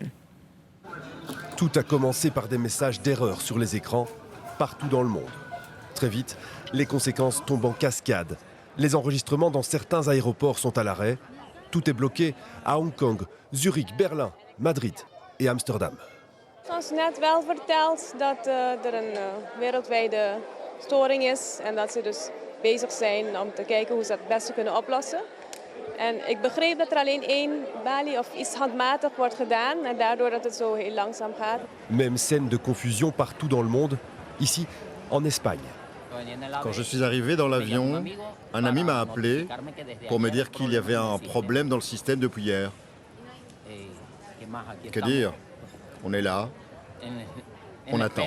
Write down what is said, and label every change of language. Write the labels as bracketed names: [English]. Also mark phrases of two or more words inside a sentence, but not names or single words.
[French] Tout a commencé par des messages d'erreur sur les écrans, partout dans le monde. Très vite, les conséquences tombent en cascade. Les enregistrements dans certains aéroports sont à l'arrêt. Tout est bloqué à Hong Kong, Zurich, Berlin, Madrid et Amsterdam. [Dutch] Ons net wel verteld dat er een wereldwijde storing is en dat ze dus bezig zijn om te kijken hoe ze dat het beste kunnen oplossen. En ik begreep dat er alleen één balie of iets handmatig wordt gedaan en daardoor dat het zo heel langzaam gaat. [French] Même scène de confusion partout dans le monde, ici en Espagne. Quand je suis arrivé dans l'avion, un ami m'a appelé pour me dire qu'il y avait un problème dans le système depuis hier. Que dire? On est là, on attend.